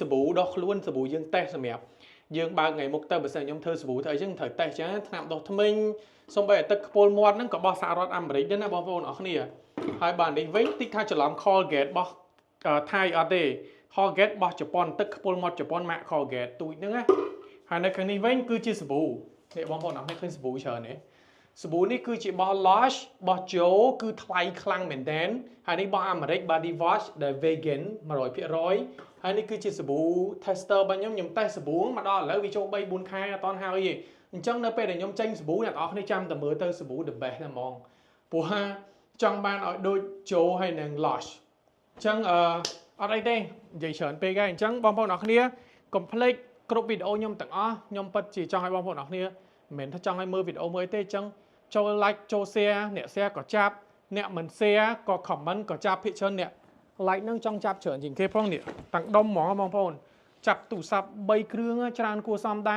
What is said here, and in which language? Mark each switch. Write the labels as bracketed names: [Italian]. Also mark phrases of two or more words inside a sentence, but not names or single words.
[Khmer] ប៊ូដោះខ្លួនសាប៊ូយើងតេស្តសម្រាប់យើងបើកថ្ងៃមុខទៅបើសិនខ្ញុំធ្វើសាប៊ូធ្វើអីចឹងត្រូវតេស្តចឹងថ្នាំដុសធ្មេញសូម្បីតែទឹកខ្ពុលមាត់ហ្នឹងក៏បោះសហរដ្ឋអាមេរិកដែរណាបងប្អូនអរគ្នាហើយបាទនេះវិញតិចថាច្រឡំ Colgate របស់ថៃអត់ទេ Colgate របស់ជប៉ុនទឹកខ្ពុលមាត់ជប៉ុនម៉ាក Colgate ទូចហ្នឹងណាហើយនៅខាងនេះវិញគឺជាសាប៊ូនេះបងប្អូនអរគ្នាឃើញសាប៊ូច្រើនទេសាប៊ូនេះគឺជារបស់ Lush របស់ Joe គឺថ្លៃខ្លាំងមែនទែនហើយនេះរបស់អាមេរិក [English] Body Wash [Khmer] ដែល vegan 100%ហើយនេះគឺជាសាប៊ូ tester របស់ខ្ញុំតេស្តសាប៊ូមកដល់ឥឡូវវាចូល 3-4 ខែអត់តន់ហើយទេអញ្ចឹងនៅពេលដែលខ្ញុំចេញសាប៊ូអ្នកនរគ្នាចាំតែមើលទៅសាប៊ូ [English] the best [Khmer] តែហ្មងព្រោះចង់បានឲ្យដូច Joe ហើយនិង Lush អញ្ចឹងអត់អីទេនិយាយច្រើនពេកហើយអញ្ចឹងបងប្អូនអរគ្នាកុំភ្លេចគ្រប់វីដេអូខ្ញុំទាំងអស់ខ្ញុំពិត ជាចង់ឲ្យបងប្អូនអរគ្នាមិនមែនថាចង់ឲ្យមើលវីដេអូមួយទេអញ្ចឹងចូល like ចូល share អ្នក share ក៏ចាប់អ្នកមិន share ក៏ comment ក៏ចាប់ភាគច្រើនអ្នក like នឹងចង់ចាប់ច្រើនជាងគេផងនេះតាំងដុំហ្មងបងប្អូនចាប់ទូរស័ព្ទ3គ្រឿងច្រើនគួរសមដែរ